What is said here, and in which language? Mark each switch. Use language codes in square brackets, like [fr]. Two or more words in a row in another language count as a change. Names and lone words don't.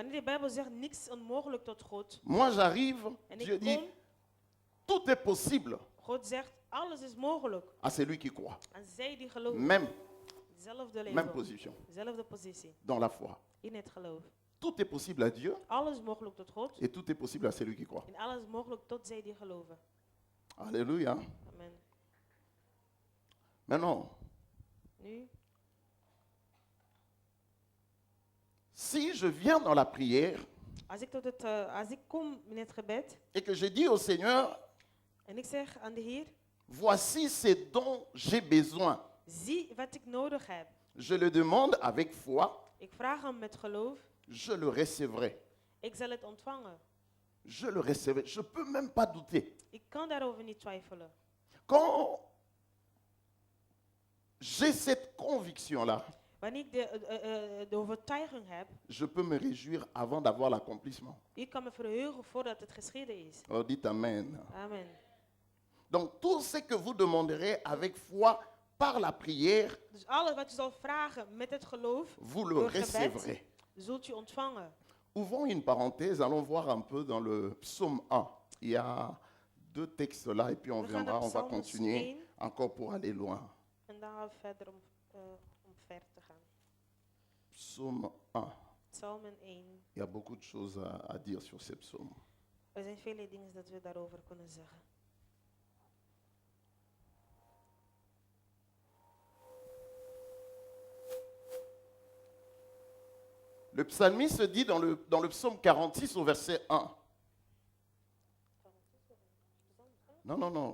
[nl] Wanneer de Bijbel zegt niks onmogelijk tot God. [fr] Moi j'arrive, [nl] En [fr] Dieu [nl] ik [fr] dit [nl] kom, [fr] tout est possible [nl] God zegt alles is mogelijk. [fr] à celui qui croit. [nl] En zij die geloven. [fr] Même, [nl] Zelfde [fr] même [nl] leven. [fr] position [nl] Zelfde positie. [fr] dans la foi. [nl] In het geloof. [fr] Tout est possible à Dieu [nl] Alles is mogelijk tot God. [fr] et tout est possible à celui qui croit. [nl] En alles is mogelijk tot zij die geloven. [fr] Alléluia. [nl] Amen. [fr] Maintenant, [nl] Nu, [fr] si je viens dans la prière [nl] als ik kom in het gebed [fr] et que je dis au Seigneur, [nl] en ik zeg aan de Heer, [fr] voici ce dont j'ai besoin, [nl] zie wat ik nodig heb. [fr] je le demande avec foi, [nl] Ik vraag hem met geloof. [fr] je le recevrai. [nl] Ik zal het ontvangen. [fr] Je le recevrai. Je ne peux même pas douter. [nl] Ik kan daarover niet twijfelen. [fr] Quand j'ai cette conviction-là, [nl] Wanneer ik de overtuiging heb, [fr] je peux me réjouir avant d'avoir l'accomplissement. [nl] ik kan me verheugen voordat het geschieden is. [fr] Oh, dites Amen. [nl] Amen. [fr] Donc tout ce que vous demanderez avec foi par la prière, [nl] Dus alles wat je zal vragen met het geloof, [fr] vous le [nl] door gebed, [fr] recevrez. [nl] zult je ontvangen. [fr] Ouvrons une parenthèse, allons voir un peu dans le psaume 1. Il y a 2 textes là et puis on [nl] We gaan [fr] viendra, [nl] naar [fr] on va [nl] Psalms [fr] continuer [nl] 1 [fr] encore pour aller loin. [nl] en dan gaan we verder om ver te gaan. [fr] Psaume 1. [nl] Psalmen 1. [fr] Il y a beaucoup de choses à dire sur ces psaumes. [nl] Er zijn vele dingen dat we daarover kunnen zeggen. [fr] Le psalmiste dit dans le psaume 46 au verset 1. Non.